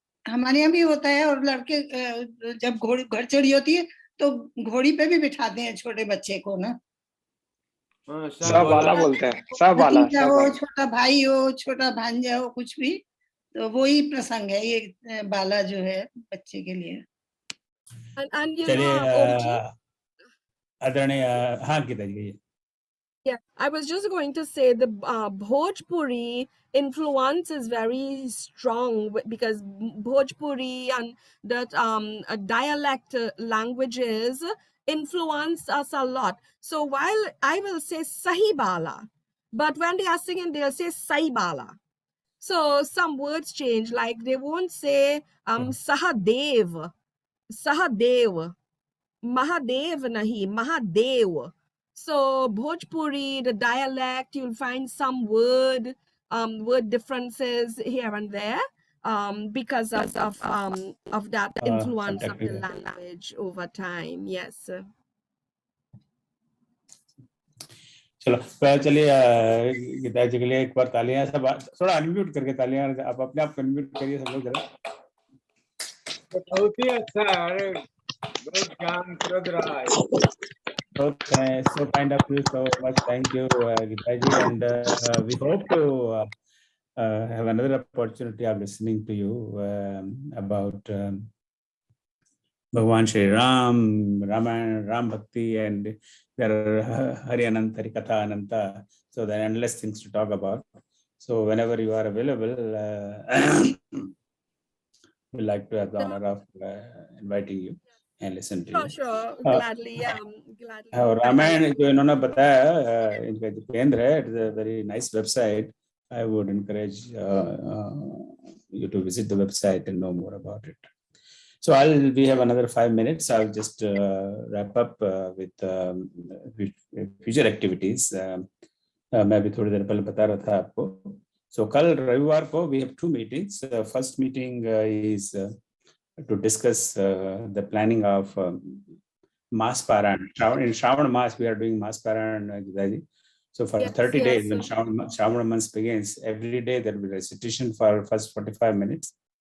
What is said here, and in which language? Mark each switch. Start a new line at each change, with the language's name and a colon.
Hindi: हमारे यहाँ भी होता है, और लड़के जब घोड़ी घर चढ़ी होती है तो घोड़ी पे भी बिठाते हैं छोटे बच्चे को ना। साहबाला बोलते हैं, साहबाला, भतीजा हो, छोटा भाई हो, छोटा भांजा हो, कुछ भी, तो वही प्रसंग है ये बाला जो है बच्चे के लिए।
English: And you know,
Hindi: आदरणीय, हाँ गीता जी।
English: Yeah, I was just going to say the Bhojpuri influence is very strong because Bhojpuri and that dialect languages influence us a lot. So while I will say Sahibala, but when they are singing, they'll say Saibala. So some words change, like they won't say Sahadev, Sahadev, Mahadev nahi, Mahadev. So Bhojpuri, the dialect, you'll find some word differences here and there because of that influence of the language over time. Yes.
Hindi: चलो चलिए गीता जी के लिए एक बार तालियां, सब थोड़ा unmute करके तालियां आप अपने आप अनम्यूट करिए सब लोग जरा। बहुत ही अच्छा है, बहुत ज्ञान प्रद रहा है।
English: So kind of you, so much thank you Geeta ji, and we hope to have another opportunity of listening to you about Bhagwan Shri Ram, Ramayana, Ram Bhakti, and there are Hari Ananta, Hari Katha Ananta, so there are endless things to talk about. So whenever you are available, we'd like to have the honor of inviting you and listen to you. Sure, gladly. Gladly.
Hindi: Ramayan जो इन्होंने बताया, इनका जो केंद्र है,
English: it's a very nice website. I would encourage you to visit the website and know more about it. So we have another 5 minutes. I'll just wrap up with future activities.
Hindi: मैं भी थोड़ी देर पहले बता रहा था आपको.
English: So
Hindi: कल रविवार को
English: we have 2 meetings. First meeting is to discuss the planning of Mass Paran. In Shravan Mass, we are doing Mass Paran. So for 30 days, when Shravan month begins, every day there will be recitation for first 45 minutes.